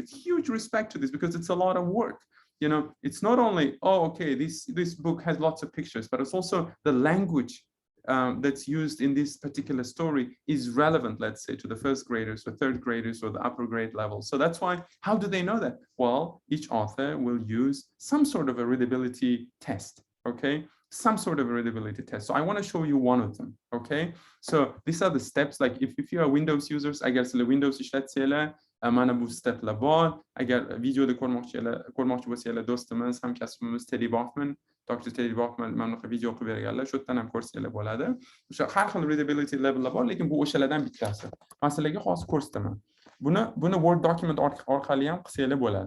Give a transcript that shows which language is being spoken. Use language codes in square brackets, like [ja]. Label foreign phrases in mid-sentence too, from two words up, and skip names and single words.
[en] It's huge respect to this because it's a lot of work. You know, it's not only, oh, okay, this book has lots of pictures, but it's also the language that's used in this particular story is relevant, let's say, to the first graders or third graders or the upper grade level. So that's why, how do they know that? Well, each author will use some sort of a readability test, okay? Some sort of a readability test. So I want to show you one of them, okay? So these are the steps, like if you are Windows users, I guess the Windows [uz] ishlatsanglar, mana bu steplar bor. Agar videoda ko'rmoqchi bo'lsanglar, do'stimiz, hamkasbimiz Teddy Bachman, Dr. Teddy Bachman mana bu video qilib berganlar, shu yerdan ham ko'rsanglar bo'ladi. O'sha har xil readability levellar bor, lekin bu o'shalardan bittasi. Masalaga xos ko'rsataman. Buni Word document orqali ham qilsanglar bo'ladi.